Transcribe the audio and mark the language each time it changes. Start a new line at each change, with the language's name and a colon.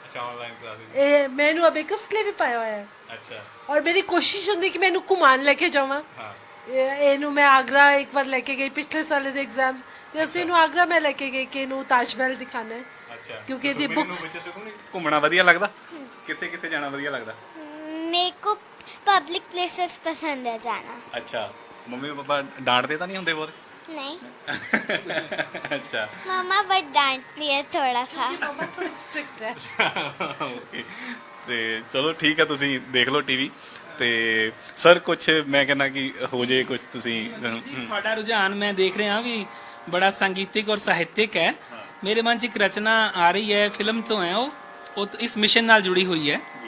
Hindi: अच्छा, online classes.
Punjabi: ਇਹ ਮੈਨੂੰ ਅਬੇਕਸ ਲਈ ਵੀ ਪਾਇਆ ਹੋਇਆ ਹੈ।
Hindi: अच्छा।
Punjabi: ਔਰ ਮੇਰੀ ਕੋਸ਼ਿਸ਼ ਹੁੰਦੀ ਕਿ ਮੈਂ ਇਹਨੂੰ ਘੁਮਾਉਣ ਲੈ ਕੇ ਜਾਵਾਂ। ਇਹਨੂੰ ਮੈਂ ਆਗਰਾ ਇੱਕ ਵਾਰ ਲੈ ਕੇ ਗਈ ਪਿਛਲੇ ਸਾਲ ਦੇ ਐਗਜ਼ਾਮਸ ਤੇ ਅਸੀਂ ਇਹਨੂੰ ਆਗਰਾ ਮੈਂ ਲੈ ਕੇ ਗਈ ਕਿ ਇਹਨੂੰ ਤਾਜ ਮਹਿਲ ਦਿਖਾਣਾ ਹੈ। ਅੱਛਾ, ਕਿਉਂਕਿ ਇਹਦੀ ਬੁੱਕਸ ਘੁੰਮਣਾ ਵਧੀਆ ਲੱਗਦਾ? ਕਿੱਥੇ ਕਿੱਥੇ ਜਾਣਾ ਵਧੀਆ ਲੱਗਦਾ?
Hindi: मेरे को पब्लिक प्लेसेस पसंद है जाना। अच्छा, मम्मी पापा डांटते तो नहीं होंगे बहुत? नहीं। अच्छा। मामा बट डांटती है थोड़ा सा।
Punjabi: ਮਮਾ ਥੋੜੀ ਸਟ੍ਰਿਕਟ ਹੈ। ਓਕੇ, ਤੇ ਚਲੋ ਠੀਕ ਹੈ, ਤੁਸੀਂ ਦੇਖ ਲਓ ਟੀਵੀ ਤੇ ਸਰ ਕੁਝ ਮੈਂ ਕਹਿੰਦਾ ਕਿ ਹੋ ਜੇ ਕੁਝ ਤੁਸੀਂ। ਤੁਹਾਡਾ ਰੁਝਾਨ ਮੈਂ ਦੇਖ ਰਿਹਾ ਵੀ ਬੜਾ ਸੰਗੀਤਿਕ ਔਰ ਸਾਹਿਤਿਕ ਹੈ। ਮੇਰੇ ਮਨ 'ਚ ਇੱਕ ਰਚਨਾ ਆ ਰਹੀ ਹੈ, ਫਿਲਮ ਤੋਂ ਹੈ ਉਹ ਇਸ ਮਿਸ਼ਨ ਨਾਲ ਜੁੜੀ ਹੋਈ ਹੈ।